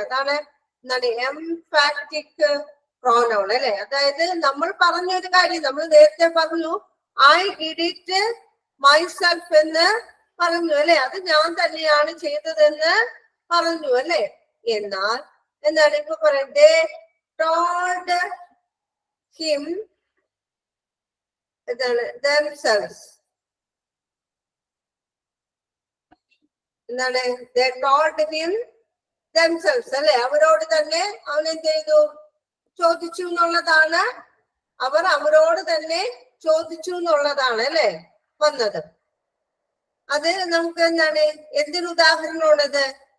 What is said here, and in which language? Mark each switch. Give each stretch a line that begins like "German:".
Malayalam: അതാണ് എന്താണ് emphatic pronoun അല്ലെ. അതായത് നമ്മൾ പറഞ്ഞൊരു കാര്യം നമ്മൾ നേരത്തെ പറഞ്ഞു,
English: I did it myself
Malayalam: എന്ന് പറഞ്ഞു അല്ലെ, അത് ഞാൻ തന്നെയാണ് ചെയ്തതെന്ന് പറഞ്ഞു അല്ലെ. എന്നാൽ എന്താണ് ഇപ്പൊ പറയുന്നത്?
English: they told him themselves.
Malayalam: എന്താണ്?
English: they told him themselves
Malayalam: അല്ലെ, അവരോട് തന്നെ അവൻ എന്ത് ചെയ്തു? ചോദിച്ചു എന്നുള്ളതാണ്. അവർ അവരോട് തന്നെ ചോദിച്ചു എന്നുള്ളതാണ് അല്ലെ വന്നത്. അത് നമുക്ക് എന്താണ്, എന്തിന് ഉദാഹരണമാണത്?